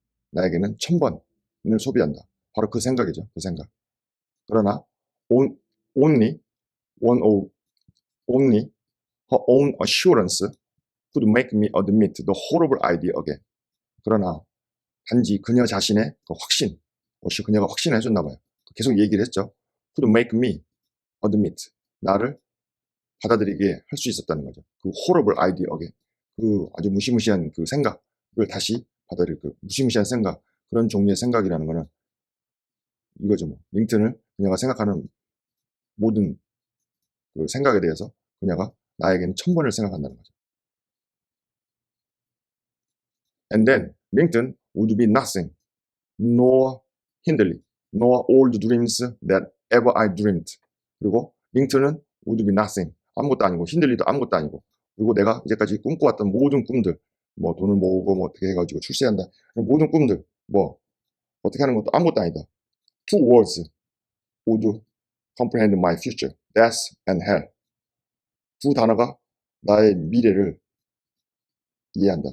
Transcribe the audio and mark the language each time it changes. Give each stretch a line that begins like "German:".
Korean: 나에게는 1,000번을 소비한다. 바로 그 생각이죠. 그 생각. 그러나
English: only one of only her own assurance could make me admit the horrible idea again.
Korean: 그러나 단지 그녀 자신의 그 확신, 그녀가 확신을 해줬나 봐요. 계속 얘기를 했죠.
English: could make me admit.
Korean: 나를 받아들이게 할 수 있었다는 거죠.
English: 그 horrible idea again.
Korean: 그 아주 무시무시한 그 생각을 다시 받아들일 그 무시무시한 생각, 그런 종류의 생각이라는 거는 이거죠. 뭐. 링튼을 그녀가 생각하는 모든 그 생각에 대해서 그녀가 나에게는 1,000번을 생각한다는 거죠.
English: And then Lincoln would be nothing, nor Hindley, nor all the dreams that ever I dreamed.
Korean: 그리고 링튼은
English: would be nothing,
Korean: 아무것도 아니고, 힌들리도 아무것도 아니고, 그리고 내가 이제까지 꿈꿔왔던 모든 꿈들, 뭐 돈을 모으고 뭐 어떻게 해가지고 출세한다, 모든 꿈들, 뭐 어떻게 하는 것도 아무것도 아니다.
English: Two words would comprehend my future, death and hell.
Korean: 두 단어가 나의 미래를 이해한다.